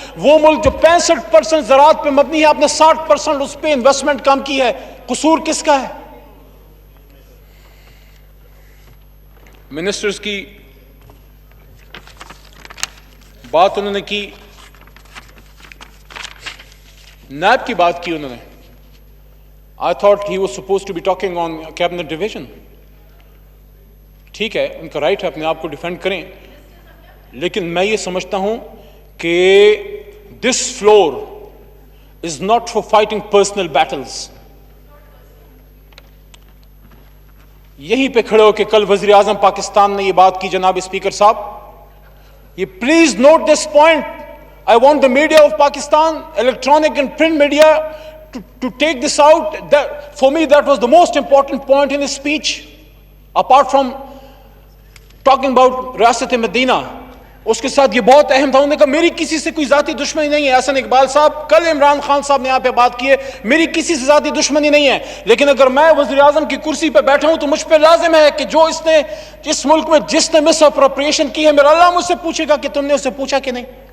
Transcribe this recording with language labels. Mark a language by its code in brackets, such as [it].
[ur] وہ ملک جو 65% زراعت پہ مبنی ہے، آپ نے 60% اس پہ انویسٹمنٹ کم کی ہے. قصور کس کا ہے؟ منسٹرز کی بات انہوں نے کی، نیب کی بات کی انہوں نے. [en] I thought he was supposed to be talking on cabinet division. [ur] ٹھیک ہے، ان کا رائٹ ہے اپنے آپ کو ڈیفینڈ کریں، لیکن میں یہ سمجھتا ہوں کہ [en] this floor is not for fighting personal battles. [ur] یہیں پہ کھڑے ہو کہ کل وزیر اعظم پاکستان نے یہ بات کی. جناب اسپیکر صاحب, یہ [en] Please note this point. I want the media of Pakistan, electronic and print media, to take this out. For me, that was the most important point in his speech, apart from talking about Riyasat-e-Medina. [ur] اس کے ساتھ یہ بہت اہم تھا. انہوں نے کہا میری کسی سے کوئی ذاتی دشمنی نہیں ہے. حسن اقبال صاحب, کل عمران خان صاحب نے یہاں پہ بات کی ہے, میری کسی سے ذاتی دشمنی نہیں ہے, لیکن اگر میں وزیر اعظم کی کرسی پہ بیٹھا ہوں تو مجھ پہ لازم ہے کہ جو اس نے اس ملک میں جس نے مس اپروپریشن کی ہے, میرا اللہ مجھ سے پوچھے گا کہ تم نے اسے پوچھا کہ نہیں.